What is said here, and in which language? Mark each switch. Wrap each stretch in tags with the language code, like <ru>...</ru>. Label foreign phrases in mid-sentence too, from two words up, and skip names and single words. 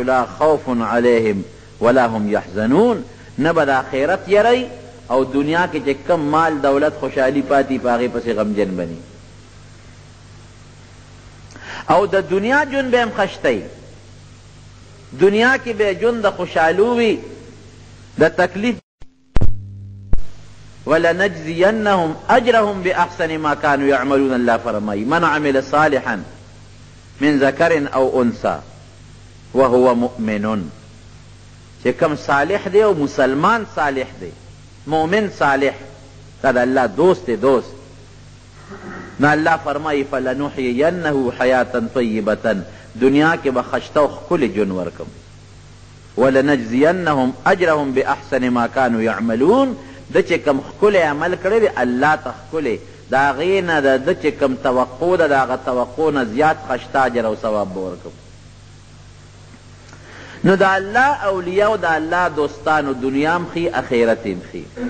<ar>لا خوف علیهم ولا هم یحزنون.</ar> <ps>نه به د آخرت یری او دنیا کې چې کم مال دولت خوشحالي پاتې په هغې پسې غمجن به ني. او د دنیا جون به هم خشتی دنیا کې به ژوند د خوشحالو وي د تکلیف</ps> <ar>ولنجزینهم اجرهم باحسن ما كانوا يعملون.</ar> <ps>الله فرمایي</ps> <ar>من عمل صالحا من ذکر او انثى وهو مؤمن،</ar> <ps>چې کوم صالح دی او مسلمان صالح دی، مؤمن صالح، دا د الله دوست دی دوست. نو الله فرمایي</ps> <ar>فلنحیینه حیاتا طیبة،</ar> <ps>دنیا کې به خشته او ښکلې ژوند ورکم.</ps> <ar>ولنجزینهم اجرهم باحسن ما كانوا يعملون،</ar> <ps>د چې کوم ښکلی عمل کړی دی الله ته ښکلی، د هغې نه د چې کوم توقع ده د هغه توقع نه زیات خشته اجر او ثواب به ورکم. نو د الله اولیاء او د الله دوستانو دنیا هم ښي اخرت هم ښي.</ps>